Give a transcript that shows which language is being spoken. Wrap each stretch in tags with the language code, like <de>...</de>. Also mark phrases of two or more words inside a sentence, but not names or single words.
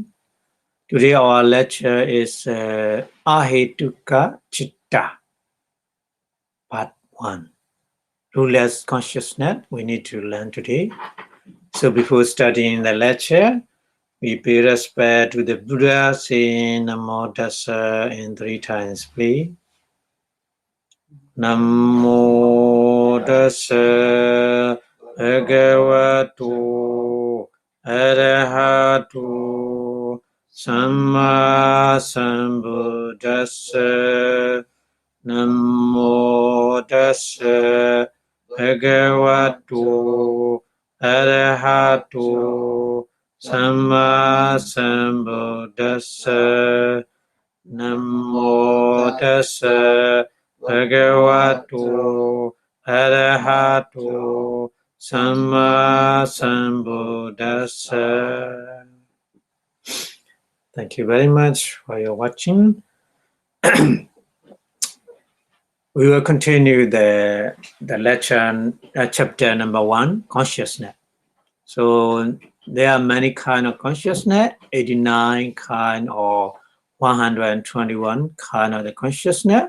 <en>Today our lecture is</en> <pi>Ahetuka Cittas,</pi> <en>Part-1. Rootless consciousness we need to learn today. So before starting the lecture, we pay respect to the Buddha, saying</en> <pi>Namo Tassa</pi> <en>in 3 times, please.</en> <pi>Namo Tassa Bhagavato Arahatu Samma Sambuddhassa. Namo Tassa Bhagavato Arahatu Samma Sambuddhassa. Namo Tassa Bhagavato Arahatu Samma Sambuddhassa.</pi> <en>Thank you very much for your watching. We will continue the lecture, chapter number 1, consciousness. So there are many kind of consciousness, 89 kind or 121 kind of the consciousness.</en>